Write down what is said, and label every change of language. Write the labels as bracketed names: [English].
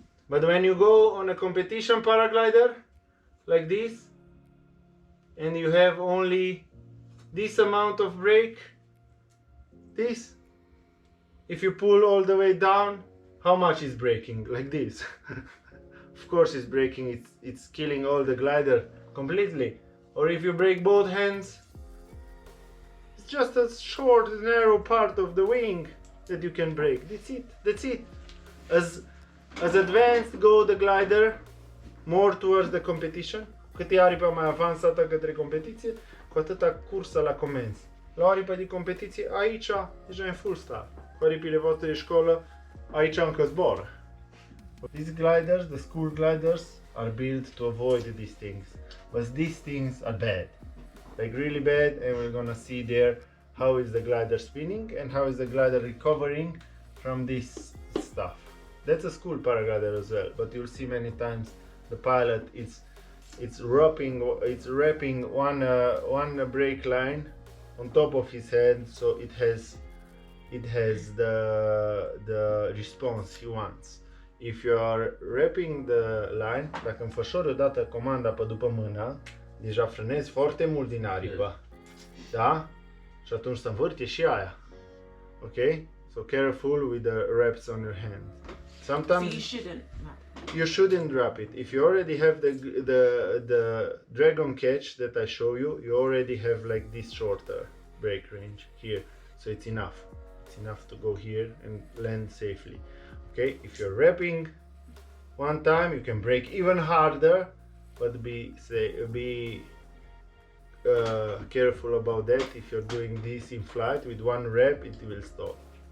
[English] But when you go on a competition paraglider like this, and you have only this amount of brake, this, if you pull all the way down, how much is braking? Like this. Of course it's braking, it's killing all the glider completely. Or if you break both hands, it's just a short, narrow part of the wing that you can break. That's it. As advanced go the glider, more towards the competition, [Romanian] cât e aripa mai avansată către competiție, cu atâta cursa la comenzi. La o aripă de competiție, aici deja e full start. Cu aripile voastre de școală, aici încă zboară. These gliders, the school gliders, are built to avoid these things. But these things are bad. Like really bad, and we're gonna see there how is the glider spinning and how is the glider recovering from this stuff. That's a school paraglider as well, but you'll see many times the pilot it's wrapping one brake line on top of his head, so it has the response he wants. [English] If you are wrapping the line, [Romanian] dacă îmi fășori odată comanda pe după mână, deja frânezi foarte mult din aripă. Da? Și atunci se învârte și aia. [English] Ok? So careful with the wraps on your hand. Sometimes you shouldn't wrap it. If you already have the dragon catch that I show you, you already have like this shorter brake range here. So it's enough. It's enough to go here and land safely. Okay, if you're wrapping one time, you can brake even harder, but be careful about that. If you're doing this in flight with one wrap, it will stop.